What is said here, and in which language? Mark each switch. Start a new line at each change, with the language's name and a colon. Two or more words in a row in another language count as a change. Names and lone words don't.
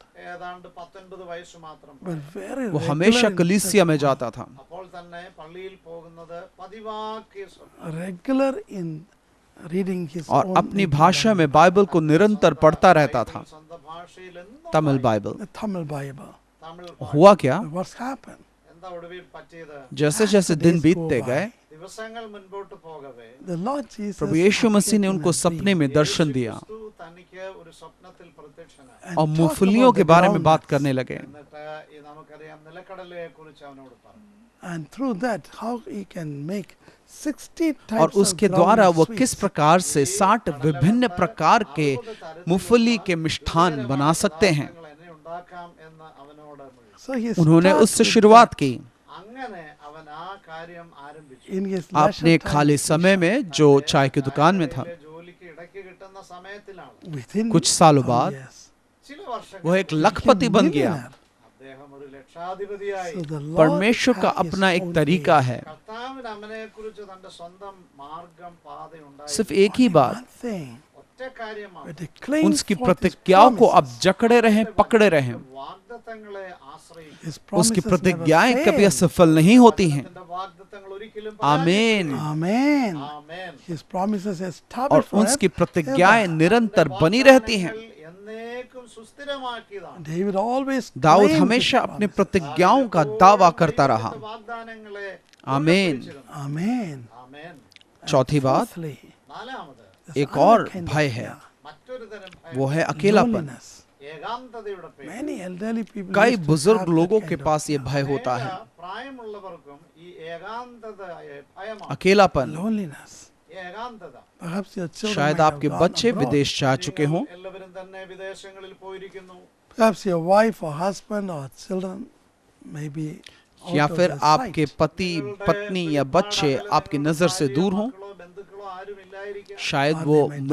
Malayalam: ഏതാണ്ട് 19 വയസ്സ് മാത്രം.
English: But very
Hindi: वो
English: regular
Hindi: हमेशा
English: in
Hindi: कलीसिया में
English: church.
Hindi: जाता था.
Malayalam: അപ്പോൾ തന്നെ പള്ളിയിൽ പോകുന്നത് പതിവാക്കിയ സ്വഭാവം.
English: Regular in reading his
Hindi: और
English: own
Hindi: अपनी
English: native
Hindi: भाषा में बाइबल को निरंतर पढ़ता रहता था,
Malayalam: സ്വന്തം ഭാഷയിൽ എന്നും
Hindi: तमिल बाइबल.
English: language, the Tamil Bible.
Malayalam: തമിഴ്
Hindi: हुआ क्या,
English: But what's happened?
Malayalam: എന്താ ഒടുവിൽ പറ്റിയത്?
Hindi: जैसे जैसे
English: As the
Hindi: दिन
English: days
Hindi: बीतते
English: go
Hindi: गए,
English: by,
Malayalam: ദിവസങ്ങൾ മുൻപോട്ട് പോകവേ
English: the Lord Jesus
Hindi: प्रभु यीशु मसीह ने
English: appeared in
Hindi: उनको
English: a
Hindi: सपने
English: dream
Hindi: में दर्शन दिया
Malayalam: യേശുക്രിസ്തു തനിക്ക് ഒരു സ്വപ്നത്തിൽ പ്രത്യക്ഷനായി.
English: and
Hindi: और
English: talked
Hindi: मूंगफलियों
English: about
Hindi: के
English: the
Hindi: बारे में बात
English: groundnuts.
Hindi: करने लगे.
Malayalam: എന്നിട്ട് ഈ നമുക്കറിയാം നിലക്കടലയെ കുറിച്ച് അവനോട് പറഞ്ഞു.
English: And through that, how he can make 60 types
Hindi: और उसके
English: of
Hindi: द्वारा वो
English: groundnut
Hindi: किस
English: sweets.
Hindi: प्रकार से 60 विभिन्न प्रकार के मूंगफली के मिष्ठान बना सकते हैं,
Malayalam: പദാർത്ഥങ്ങൾ എങ്ങനെ ഉണ്ടാക്കാം എന്ന് അവനോട് വിളിച്ചു.
English: So he
Hindi: उन्होंने
English: started
Hindi: उससे
English: with
Hindi: शुरुआत
English: that
Hindi: की.
Malayalam: അങ്ങനെ അവൻ ആ കാര്യം ആരംഭിച്ചു.
English: in his
Hindi: अपने
English: leisure time
Hindi: खाली
English: in
Hindi: समय Krishna. में जो चाय की दुकान में था.
Malayalam: ചായക്കടയിലെ ജോലിക്ക് ഇടയ്ക്ക് കിട്ടുന്ന സമയത്തിലാണ്.
English: Within
Hindi: कुछ सालों
English: some
Hindi: बाद
English: years,
Malayalam: ചില വർഷങ്ങൾ
Hindi: वो एक लखपति बन गया.
English: millionaire.
Malayalam: അദ്ദേഹം ഒരു ലക്ഷാധിപതിയായി.
English: So the Lord
Hindi: परमेश्वर का
English: had his
Hindi: अपना एक
English: own
Hindi: तरीका
English: way.
Hindi: है.
Malayalam: കർത്താവിന് അവനെ കുറിച്ച് തന്റെ സ്വന്തം മാർഗം പാത
Hindi: सिर्फ
Malayalam: ഉണ്ടായി.
Hindi: एक ही बात,
English: One thing,
Malayalam: ഒറ്റ കാര്യമാണ്.
English: but they claim
Hindi: उसकी
English: forth his
Hindi: प्रतिज्ञाओं को अब
English: promises.
Hindi: जकड़े रहें, पकड़े रहें.
Malayalam: വാഗ്ദത്തങ്ങളെ ആശ്രയിക്കും.
English: His
Hindi: उसकी
English: promises never
Hindi: प्रतिज्ञाएं कभी
English: fail.
Hindi: असफल नहीं होती हैं.
Malayalam: വചനത്തിന്റെ വാഗ്ദത്തങ്ങൾ ഒരിക്കലും
Hindi: आमीन.
English: Amen.
Malayalam: ആമേൻ.
English: His promises
Hindi: और
English: established
Hindi: उसकी
English: forever.
Hindi: प्रतिज्ञाएं निरंतर बनी रहती हैं.
Malayalam: എന്നേക്കും സുസ്ഥിരമാക്കിയതാണ്.
English: David always
Hindi: दाऊद
English: claimed
Hindi: हमेशा
English: his
Hindi: अपने
English: promises.
Hindi: प्रतिज्ञाओं का दावा करता रहा.
Malayalam: വാഗ്ദാനങ്ങളെ ആമേൻ. ഉറപ്പിച്ചിരുന്നു.
English: Amen.
Malayalam: ആമേൻ.
Hindi: चौथी बात,
English: Fourthly,
Malayalam: നാലാമത്
English: there's
Hindi: एक
English: another
Hindi: और
English: kind of
Hindi: भय है,
English: fear,
Malayalam: മറ്റൊരു തരം ഭയം.
Hindi: वो है अकेलापन.
English: loneliness.
Malayalam: ഏകാന്തതയുടെ പേര്.
English: Many elderly people
Hindi: कई
English: used to
Hindi: बुजुर्ग
English: have that
Hindi: लोगों के
English: kind of
Hindi: पास ये
English: fear.
Hindi: भय होता है,
Malayalam: പ്രായമുള്ളവർക്കും ഈ ഏകാന്തതയെ ഭയമാണ്.
Hindi: अकेलापन.
English: Loneliness.
Malayalam: ഈ ഏകാന്തത.
English: Perhaps your children
Hindi: शायद
English: might have
Hindi: आपके
English: gone
Hindi: बच्चे
English: abroad.
Hindi: विदेश जा चुके हों,
Malayalam: എല്ലാവരും തന്നെ വിദേശങ്ങളിൽ പോയിരിക്കുന്നു.
English: Perhaps your wife or husband or children may be out
Hindi: या
English: of
Hindi: फिर
English: your
Hindi: आपके
English: sight.
Hindi: पति, पत्नी या बच्चे आपकी नजर से दूर हों.
Malayalam: മക്കളോ ബന്ധുക്കളോ ആരും ഇല്ലായിരിക്കാം.
Hindi: शायद
English: Or
Hindi: वो
English: they may die.